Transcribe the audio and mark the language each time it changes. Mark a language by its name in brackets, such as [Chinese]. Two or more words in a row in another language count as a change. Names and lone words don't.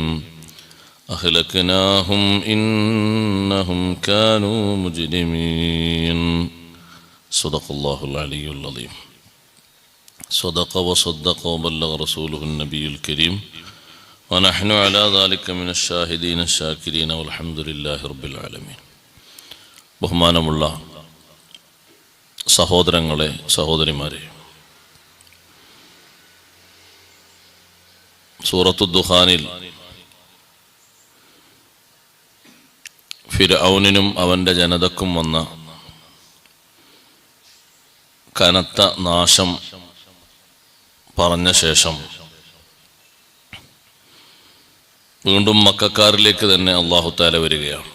[Arabic] أهلكناهم إنهم كانوا مجرمين صدق الله العلي العظيم صدق وصدق وبلغ رسوله النبي الكريم ونحن على ذلك من الشاهدين الشاكرين والحمد لله رب العالمين [Malayalam] ബഹുമാനമുള്ള സഹോദരങ്ങളെ സഹോദരിമാരെ, സൂറത്തു ദുഖാനിൽ ഫിർഔനിനും അവൻ്റെ ജനതക്കും വന്ന കനത്ത നാശം പറഞ്ഞ ശേഷം വീണ്ടും മക്കക്കാരിലേക്ക് തന്നെ [Arabic] الله تعالى [Malayalam] വരികയാണ്.